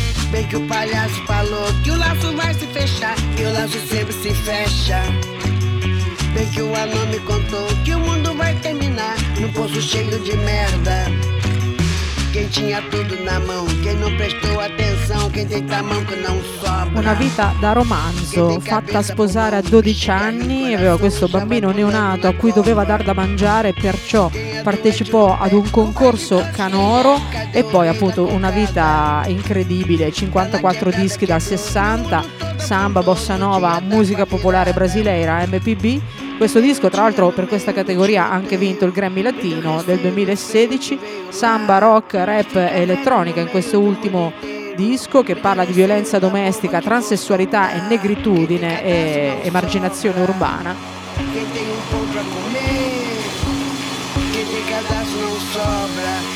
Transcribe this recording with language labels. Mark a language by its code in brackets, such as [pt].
[pt] Bem que o palhaço falou que o laço vai se fechar e o laço sempre se fecha. Bem que o anão me contou que o mundo vai terminar num poço cheio de merda. Quem tinha tudo na mão, quem não prestou atenção, quem tem tamanco não sobra. [it] Una vita da romanzo, fatta sposare a 12 anni, aveva questo bambino neonato a cui doveva dar da mangiare, perciò partecipò ad un concorso canoro, e poi appunto una vita incredibile, 54 dischi dal 60, samba, bossa nova, musica popolare brasileira, MPB. Questo disco, tra l'altro, per questa categoria ha anche vinto il Grammy Latino del 2016. Samba, rock, rap e elettronica in questo ultimo disco, che parla di violenza domestica, transessualità e negritudine e emarginazione urbana. [pt] Quem tem contra com me, quem tem cadastro non sobra.